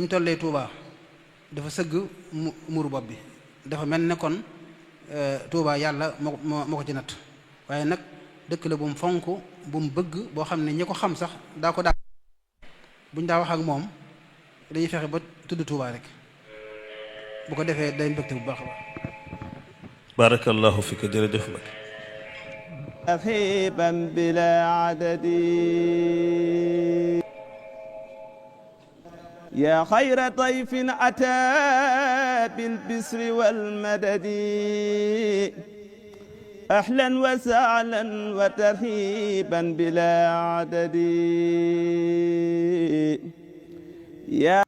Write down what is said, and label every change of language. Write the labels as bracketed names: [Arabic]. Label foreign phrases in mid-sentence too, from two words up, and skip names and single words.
[Wolof] tollee Touba dafa sëgg muuru bopp bi dafa mel ne kon Touba yàlla moo ko ci natt waaye nag dëkk la bu mu fonk bu mu bëgg boo xam ne ñi ko xam sax daa ko daa buñ daa wax ak moom dañuy fexe ba tudd Touba rek bu ko defee day mbëgte bu baax a baax. [Arabic] بارك الله فيك [Wolof] jërëjëf ba [Arabic] رحيبا بلا عدد يا خير ضيف أتى بالبسر والمدد أهلا وسهلا وترحيبا بلا عدد يا